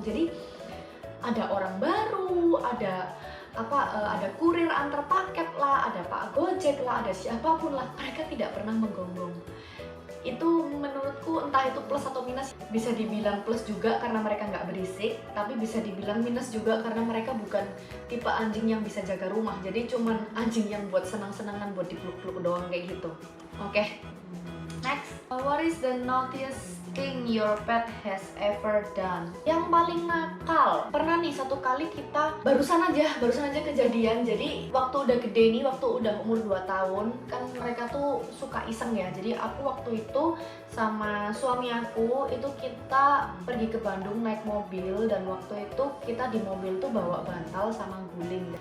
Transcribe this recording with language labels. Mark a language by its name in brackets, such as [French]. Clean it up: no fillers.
[Indonesian] Jadi ada orang baru, ada ada kurir antar paket lah, ada Pak Gojek lah, ada siapapun lah, mereka tidak pernah menggonggong. Itu menurutku entah itu plus atau minus. Bisa dibilang plus juga karena mereka nggak berisik, tapi bisa dibilang minus juga karena mereka bukan tipe anjing yang bisa jaga rumah. Jadi cuman anjing yang buat senang-senangan, buat dipeluk-peluk doang kayak gitu. Oke. [English] Next, what is the naughtiest thing your pet has ever done? [Indonesian] Yang paling nakal, pernah nih satu kali kita barusan aja kejadian. Jadi waktu udah gede nih, waktu udah umur 2 tahun, kan mereka tuh suka iseng ya. Jadi aku waktu itu sama suami aku itu kita pergi ke Bandung naik mobil, dan waktu itu kita di mobil tuh bawa bantal sama guling.